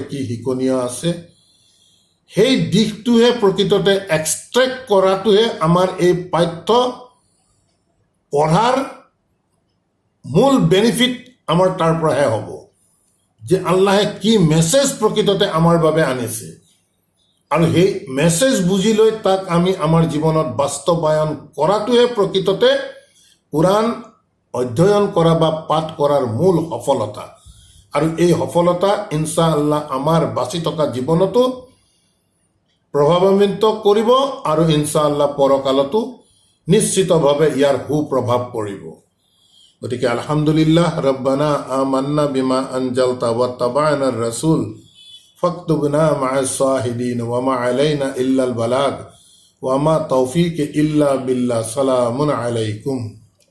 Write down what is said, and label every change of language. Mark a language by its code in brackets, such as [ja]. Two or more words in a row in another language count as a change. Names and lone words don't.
[as] কি শিকনীয় আছে, সেই দিশটোহে প্ৰকৃততে এক্সট্ৰেক্ট কৰাটোহে আমাৰ এই পাঠ্য পঢ়াৰ মূল বেনিফিট আমাৰ তাৰ পৰাহে হ'ব, যে আল্লাহে কি মেছেজ প্ৰকৃততে আমাৰ বাবে আনিছে, আৰু সেই মেছেজ বুজি লৈ তাক আমি আমাৰ জীৱনত বাস্তৱায়ন কৰাটোহে প্ৰকৃততে কোৰাণ অধ্যয়ন কৰা বা পাঠ কৰাৰ মূল সফলতা। আৰু এই সফলতা ইনশাআল্লাহ আমাৰ বাচি থকা জীৱনতো প্ৰভাৱান্বিত কৰিব আৰু ইনশাআল্লাহ পৰকালতো নিশ্চিতভাৱে ইয়াৰ সুপ্ৰভাৱ পৰিব। [ar] গতিকে الحمد لله، ربنا آمنا بما أنزلت واتبعنا الرسول فاكتبنا مع الشاهدين وما علينا إلا البلاغ وما توفيقي إلا بالله. سلام عليكم.